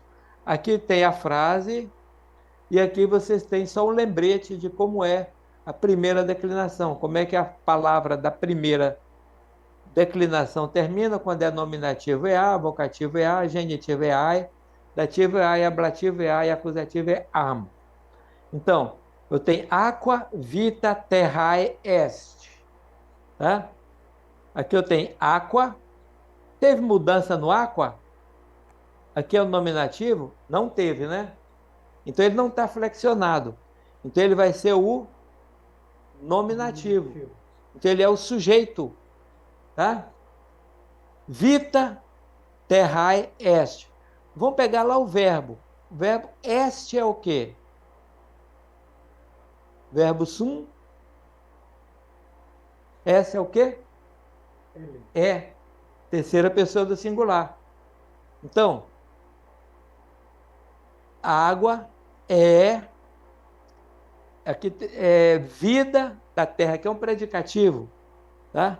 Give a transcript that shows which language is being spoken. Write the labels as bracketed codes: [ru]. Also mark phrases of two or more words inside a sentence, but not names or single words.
[pt] Aqui tem a frase, e aqui vocês têm só um lembrete de como é a primeira declinação, como é que a palavra da primeira declinação termina, quando é nominativo é a, vocativo é a, genitivo é ai, dativo é ai, ablativo é ai, acusativo é am. Então, eu tenho [la] aqua vita terrae est, [pt] tá? Aqui eu tenho aqua. Teve mudança no aqua? Aqui é o nominativo? Não teve, né? Então ele não está flexionado. Então ele vai ser o nominativo. Então ele é o sujeito, tá? [la] Vita terrae est. [pt] Vamos pegar lá o verbo. O verbo est é o quê? Verbo sum. Est é o quê? Ele. É. Terceira pessoa do singular. Então, a água aqui é vida da terra, que é um predicativo, tá?